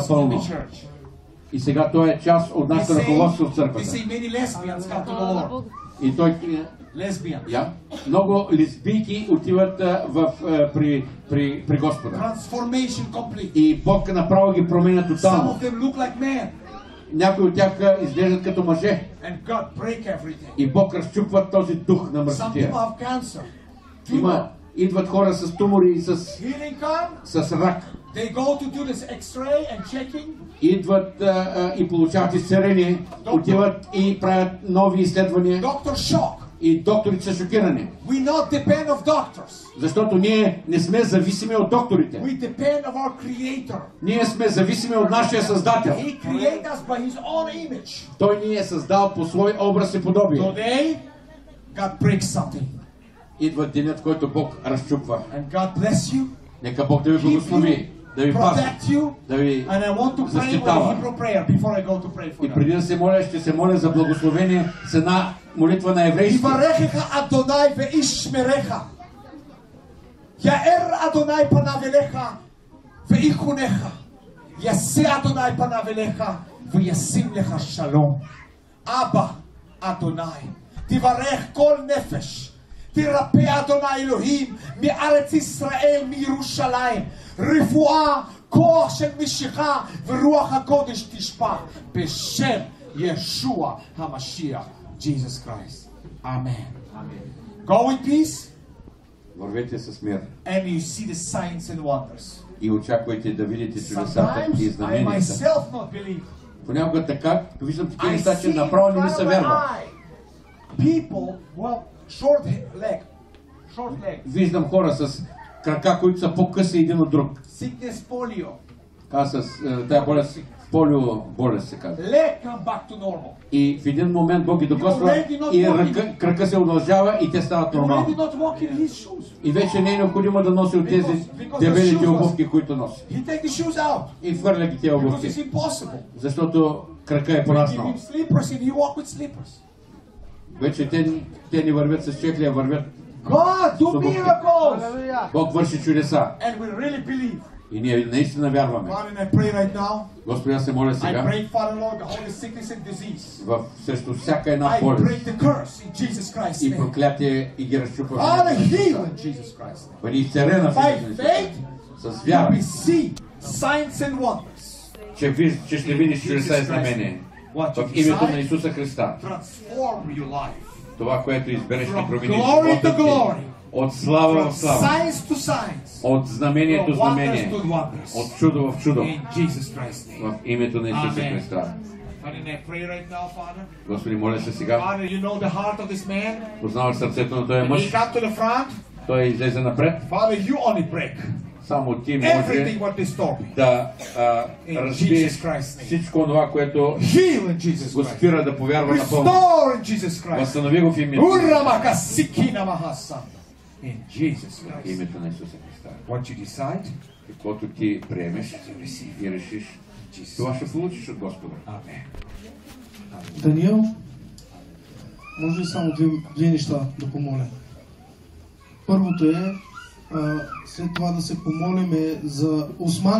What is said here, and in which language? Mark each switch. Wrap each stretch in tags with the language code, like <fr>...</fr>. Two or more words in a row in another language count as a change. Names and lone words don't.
<bg>напълно.</bg> <en>the church.</en> <bg>И сега той е част от</bg> <en>They</en> <bg>нашето ръководство в</bg> <en>say</en> <bg>църквата.</bg> <en>many lesbians come to the Lord.</en> <bg>И той</bg> <en>Lesbians.</en> <bg>много лесбийки отиват при Господа.</bg> <en>Transformation complete.</en> <bg>И Бог направо ги променя</bg> <en>Some</en> <bg>тотално.</bg> <en>of them look like men.</en> <bg>Някои от тях изглеждат като мъже.</bg> <en>And God break everything.</en> <bg>И Бог разчупва този дух на</bg> <en>Some</en> <bg>мъртвия.</bg> <en>people have cancer.</en> <bg>Идват хора с тумори и</bg> <en>Healing come.</en> <bg>с рак.</bg> <en>They go to do this X-ray and checking.</en> <bg>Идват и получават изцеление. Отиват и правят нови изследвания.</bg> <en>Doctor shock.</en> <bg>И докторите са шокирани.</bg> <en>We not depend of doctors.</en> <bg>Защото ние не сме зависими от докторите.</bg> <en>We depend of our Creator.</en> <bg>Ние сме зависими от нашия Създател.</bg> <en>He created us by His own image.</en> <bg>Той ни е създал по свой образ и подобие.</bg> <en>Today, God breaks something.</en> <bg>Идва денят, в който Бог разчупва.</bg> <en>And God bless you,</en> <bg>Нека Бог да ви благослови, да ви пази,</bg> <en>protect you.</en> <bg>да ви</bg> <en>And I want to pray with a</en> <bg>защитава.</bg> <en>Hebrew prayer before I go to pray for</en> <bg>И</bg> <en>them.</en> <bg>преди да се моля, ще се моля за благословение с една молитва на еврейски.</bg> <he>יברכך אדוני וישמרך. יאר אדוני פניו אליך ויחונך. ישא אדוני פניו אליך וישים לך שלום. אבא אדוני, תברך כל נפש. תרפא אדוני אלוהים מארץ ישראל, מירושלים. רפואה, כוח של משיכה ורוח הקודש תשפע בשם ישוע המשיח.</he> <en>Jesus Christ. Amen. Go in peace</en> <bg>Вървете с мир</bg> <en>and you see the signs and wonders.</en> <bg>и очаквайте да видите чудесата и</bg> <en>Sometimes I</en> <bg>знаменията.</bg> <en>myself not believe.</en> <bg>Понякога така, като виждам такива</bg> <en>I</en> <bg>неща, че</bg> <en>see in</en> <bg>направо не ми</bg> <en>front</en> <bg>се</bg> <en>of my</en> <bg>вярва.</bg> <en>eye people, well, short leg,</en> <bg>Виждам хора с крака, които са по-къси един от друг.</bg> <en>sickness, polio.</en> <bg>С тая болест, полио болест се казва.</bg> <en>Leg come back to normal.</en> <bg>И в един момент Бог ги докосва и крака се удължава и те стават</bg> <en>You</en> <bg>нормални.</bg> <en>maybe not walk in his shoes.</en> <bg>И вече не е необходимо да носи от тези дебелите обувки, които носи.</bg> <en>He take the shoes out</en> <bg>И хвърля ги тези</bg> <en>because it's</en> <bg>обувки,</bg> <en>impossible.</en> <bg>защото крака е</bg> <en>Give</en> <bg>пораснал.</bg> <en>him slippers and he walk with slippers.</en> <bg>Вече те не вървят с чехли, а вървят.</bg> <en>God do</en> <bg>Обувки.</bg> <en>miracles</en> <bg>Бог върши чудеса.</bg> <en>and we really believe.</en> <bg>И ние наистина вярваме.</bg> <en>Father, and I pray right now.</en> <bg>Господи, аз се моля</bg> <en>I</en> <bg>сега</bg> <en>break, Father Lord, the holy sickness and disease.</en> <bg>срещу всяка една</bg> <en>I</en> <bg>болест</bg> <en>break the curse in Jesus Christ's</en> <bg>и</bg> <en>name.</en> <bg>проклятие и ги разчупваме.</bg> <en>Father, heal in Jesus Christ's name.</en> <bg>Бъди изцелена в</bg> <en>By</en> <bg>името на Исус.</bg> <en>faith,</en> <bg>С вяра,</bg> <en>we see signs and wonders.</en> <bg>че ще видиш чудеса и знамения. В името на Исуса Христа.</bg> <en>Transform your life.</en> <bg>Това, което избереш, ще</bg> <en>From</en> <bg>промени</bg> <en>glory</en> <bg>живота</bg> <en>to glory.</en> <bg>ти. От слава</bg> <en>From</en> <bg>в слава.</bg> <en>signs to signs.</en> <bg>От знамение до</bg> <en>From wonders</en> <bg>знамение.</bg> <en>to wonders.</en> <bg>От чудо в чудо.</bg> <en>In Jesus Christ's name.</en> <bg>В името на Исуса</bg> <en>Amen.</en> <bg>Христа.</bg> <en>Father, and I pray right now, Father.</en> <bg>Господи, моля се сега.</bg> <en>Father, you know the heart of this man.</en> <bg>Познаваш сърцето на този</bg> <en>And he</en> <bg>мъж.</bg> <en>come to the front.</en> <bg>Той излезе напред.</bg> <en>Father, you only break</en> <bg>Само ти</bg> <en>everything</en> <bg>може</bg> <en>what disturbing.</en> <bg>да</bg> <en>In</en> <bg>разбиеш</bg> <en>Jesus Christ's name.</en> <bg>всичко това, което</bg> <en>Heal in Jesus</en> <bg>го</bg> <en>Christ.</en> <bg>спира да повярва напълно.</bg> <en>Restore in Jesus Christ.</en> <bg>Възстанови го в името. Uramakasikina mahasa.</bg> <en>In Jesus</en> <bg>В</bg> <en>Christ.</en> <bg>името на Исуса Христа.</bg> <en>What you decide,</en> <bg>Каквото ти приемеш и решиш, това ще получиш от Господа. Amen. Даниел, може ли само две неща да помоля? Първото е след това да се помолим за Осман.</bg>